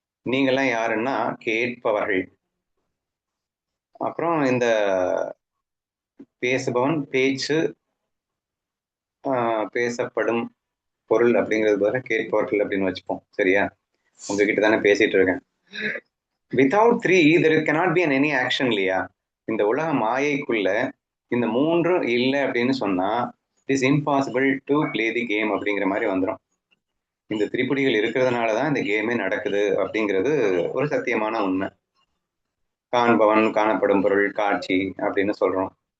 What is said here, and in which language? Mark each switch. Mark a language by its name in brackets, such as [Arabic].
[Tamil] நீங்கெல்லாம் யாருன்னா கேட்பவர்கள். அப்புறம் இந்த பேசுபவன், பேச்சு, பேசப்படும் பொருள் அப்படிங்கிறது பதிலா கேட்பவர்கள் அப்படின்னு வச்சுப்போம். சரியா? உங்ககிட்ட தானே பேசிட்டு இருக்கேன். [English] Without three there cannot be an any action இல்லையா? [Tamil] இந்த உலக மாயைக்குள்ள இந்த மூன்று இல்லை அப்படின்னு சொன்னா [English] it is impossible to play the game [Tamil] அப்படிங்கிற மாதிரி வந்துடும். இந்த திரிபுடிகள் இருக்கிறதுனால தான் இந்த கேமே நடக்குது அப்படிங்கிறது ஒரு சத்தியமான உண்மை. காண்பவன், காணப்படும் பொருள், காட்சி அப்படின்னு சொல்றோம்.